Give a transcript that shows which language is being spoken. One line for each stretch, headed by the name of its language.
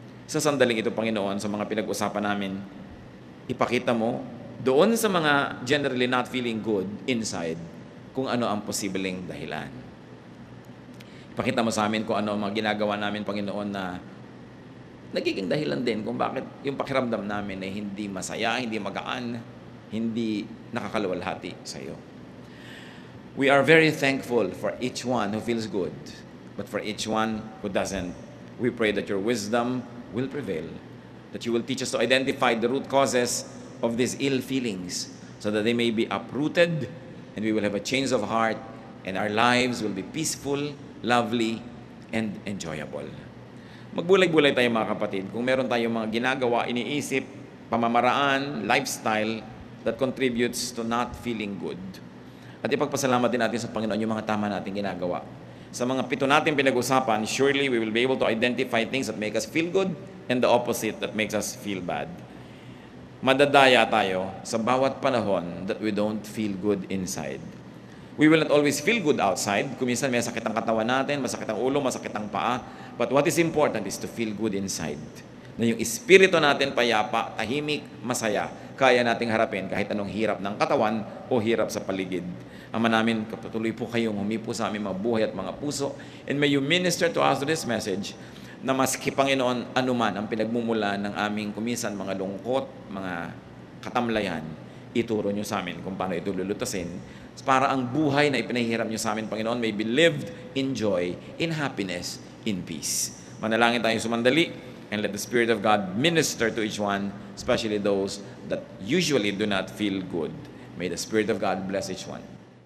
Filipino: Sa sandaling ito, Panginoon, sa mga pinag-usapan namin, ipakita mo doon sa mga
English: generally not feeling good inside
Filipino: kung ano ang posibleng dahilan. Ipakita mo sa amin kung ano ang mga ginagawa namin, Panginoon, na nagiging dahilan din kung bakit yung pakiramdam namin ay hindi masaya, hindi magaan, hindi nakakaluwalhati sa iyo.
English: We are very thankful for each one who feels good, but for each one who doesn't, we pray that your wisdom will prevail, that you will teach us to identify the root causes of these ill feelings so that they may be uprooted and we will have a change of heart and our lives will be peaceful, lovely, and enjoyable.
Filipino: Magbulay-bulay tayo mga kapatid. Kung meron tayong mga ginagawa, iniisip, pamamaraan,
English: lifestyle that contributes to not feeling good.
Filipino: At ipagpasalamat din natin sa Panginoon yung mga tama nating ginagawa. Sa mga 7 natin pinag-usapan,
English: surely we will be able to identify things that make us feel good and the opposite that makes us feel bad.
Filipino: Madadaya tayo sa bawat panahon
English: that we don't feel good inside. We will not always feel good outside.
Filipino: Kung minsan may sakit ang katawan natin, masakit ang ulo, masakit ang paa.
English: But what is important is to feel good inside.
Filipino: Na yung espiritu natin payapa, tahimik, masaya, kaya nating harapin kahit anong hirap ng katawan o hirap sa paligid. Ama namin, patuloy po kayong humipo sa aming mga buhay at mga puso.
English: And may you minister to us to this message
Filipino: na maski Panginoon, anuman ang pinagmumula ng aming kumisan, mga lungkot, mga katamlayan, ituro nyo sa amin kung paano ito lulutasin para ang buhay na ipinahihiram nyo sa amin, Panginoon,
English: may be lived in joy, in happiness, in peace.
Filipino: Manalangin tayo sumandali,
English: and let the Spirit of God minister to each one, especially those that usually do not feel good. May the Spirit of God bless each one.